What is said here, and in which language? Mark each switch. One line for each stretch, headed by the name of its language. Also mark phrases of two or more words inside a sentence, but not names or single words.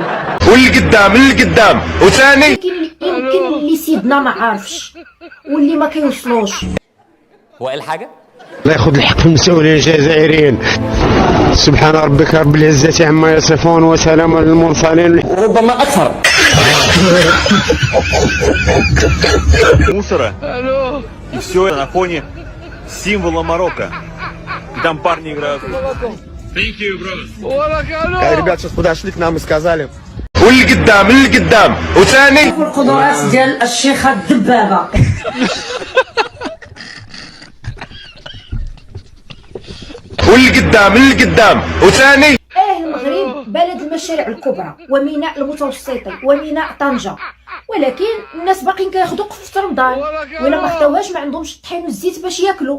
Arabic: واللي قدام وثاني. يمكن اللي سيدنا ما عارفش واللي ما كيوصلوش. هو قال حاجه؟ الله ياخذ الحق في المسؤولين الجزائريين. سبحان ربك رب العزة عما يصفون وسلام على المرسلين. وربما اكثر.
Russian: Мусора. И все это на фоне символа Марокко. И там парни играют.
English: Thank you, brother.
Russian: Ребят сейчас подошли к нам и сказали.
Arabic: واللي قدام وثاني. القدرات ديال الشيخة الدبابة. واللي قدام وثاني. المغرب بلد المشاريع الكبرى وميناء المتوسطي وميناء طنجة، ولكن الناس باقيين كياخذوا قفة رمضان، ولا ما خداوهاش ما عندهمش الطحين والزيت باش ياكلوا.